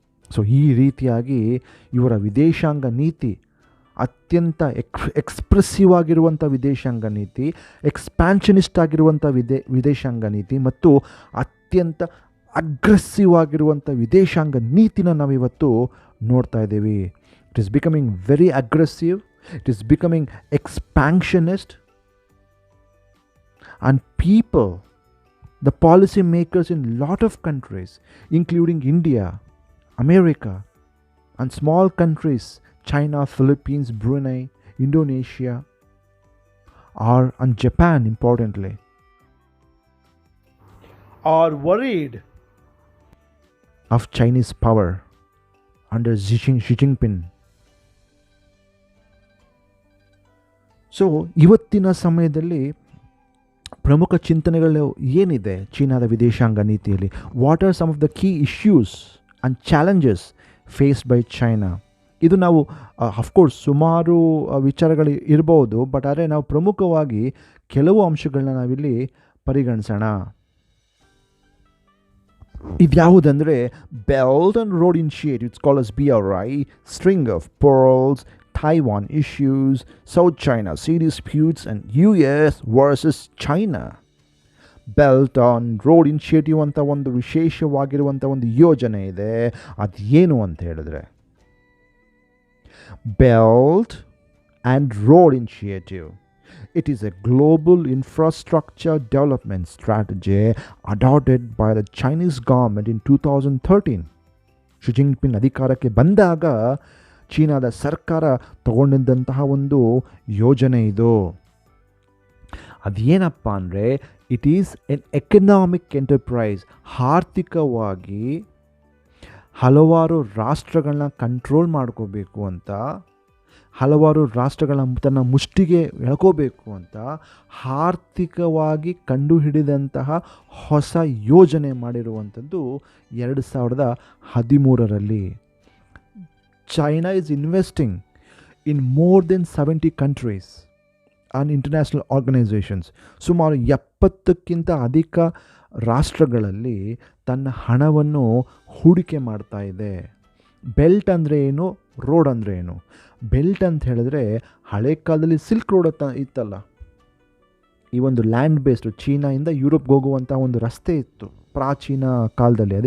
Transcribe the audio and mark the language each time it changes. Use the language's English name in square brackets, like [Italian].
[Kannada] So ಈ ರೀತಿಯಾಗಿ ಇವರ ವಿದೇಶಾಂಗ ನೀತಿ ಅತ್ಯಂತ ಎಕ್ಸ್ಪ್ರೆಸಿವ್ ಆಗಿರುವಂಥ ವಿದೇಶಾಂಗ ನೀತಿ, ಎಕ್ಸ್ಪ್ಯಾನ್ಷನಿಸ್ಟ್ ಆಗಿರುವಂಥ ವಿದೇಶಾಂಗ ನೀತಿ ಮತ್ತು ಅತ್ಯಂತ ಅಗ್ರೆಸಿವ್ ಆಗಿರುವಂಥ ವಿದೇಶಾಂಗ ನೀತಿನ ನಾವಿವತ್ತು ನೋಡ್ತಾ ಇದ್ದೀವಿ. It is becoming very aggressive, it is becoming ಎಕ್ಸ್ಪ್ಯಾನ್ಷನಿಸ್ಟ್, [English] and people, the policy makers in lot of countries including India, America and small countries China, Philippines, Brunei, Indonesia, and Japan, importantly, are worried of Chinese power under Xi Jinping. [Kannada] So ಇವತ್ತಿನ ಸಮಯದಲ್ಲಿ ಪ್ರಮುಖ ಚಿಂತನೆಗಳು ಏನಿದೆ ಚೀನಾದ ವಿದೇಶಾಂಗ ನೀತಿಯಲ್ಲಿ? [English] What are some of the key issues and challenges faced by China? [Kannada] ಇದು ನಾವು ಅಫ್ಕೋರ್ಸ್ ಸುಮಾರು ವಿಚಾರಗಳು ಇರ್ಬೋದು, ಬಟ್ ಆದರೆ ನಾವು ಪ್ರಮುಖವಾಗಿ ಕೆಲವು ಅಂಶಗಳನ್ನ ನಾವಿಲ್ಲಿ ಪರಿಗಣಿಸೋಣ. ಇದ್ಯಾವುದಂದರೆ [English] Belt and road initiative, it's called as BRI, string of pearls, Taiwan issues, South China Sea disputes, and US versus China. [Kannada] Belt on road initiative ಅಂತ ಒಂದು ವಿಶೇಷವಾಗಿರುವಂಥ ಒಂದು ಯೋಜನೆ ಇದೆ. ಅದೇನು ಅಂತ ಹೇಳಿದ್ರೆ, [English] Belt and road initiative, it is a global infrastructure development strategy adopted by the Chinese government in 2013. [Kannada] She Jinping ಅಧಿಕಾರಕ್ಕೆ ಬಂದಾಗ ಚೀನಾದ ಸರ್ಕಾರ ತಗೊಂಡಿದ್ದಂತಹ ಒಂದು ಯೋಜನೆ ಇದು. ಅದೇನಪ್ಪ ಅಂದರೆ, [English] It is an economic enterprise. [Kannada] ಆರ್ಥಿಕವಾಗಿ ಹಲವಾರು ರಾಷ್ಟ್ರಗಳನ್ನ ಕಂಟ್ರೋಲ್ ಮಾಡ್ಕೋಬೇಕು ಅಂತ, ಹಲವಾರು ರಾಷ್ಟ್ರಗಳನ್ನ ತನ್ನ ಮುಷ್ಟಿಗೆ ಎಳ್ಕೋಬೇಕು ಅಂತ ಆರ್ಥಿಕವಾಗಿ ಕಂಡುಹಿಡಿದಂತಹ ಹೊಸ ಯೋಜನೆ ಮಾಡಿರುವಂಥದ್ದು 2013ರಲ್ಲಿ. [English] China is investing in more than 70 countries and international organizations. [Kannada] ಸುಮಾರು 70ಕ್ಕಿಂತ ಅಧಿಕ ರಾಷ್ಟ್ರಗಳಲ್ಲಿ ತನ್ನ ಹಣವನ್ನು ಹೂಡಿಕೆ ಮಾಡ್ತಾ ಇದೆ. ಬೆಲ್ಟ್ ಅಂದರೆ ಏನು, ರೋಡ್ ಅಂದರೆ ಏನು? ಬೆಲ್ಟ್ ಅಂತ ಹೇಳಿದ್ರೆ, ಹಳೆ ಕಾಲದಲ್ಲಿ ಸಿಲ್ಕ್ ರೋಡ್ ಇತ್ತಲ್ಲ, ಈ ಒಂದು ಲ್ಯಾಂಡ್ ಬೇಸ್ಡ್ ಚೀನಾಯಿಂದ ಯುರೋಪ್ಗೆ ಹೋಗುವಂಥ ಒಂದು ರಸ್ತೆ ಇತ್ತು ಪ್ರಾಚೀನ ಕಾಲದಲ್ಲಿ.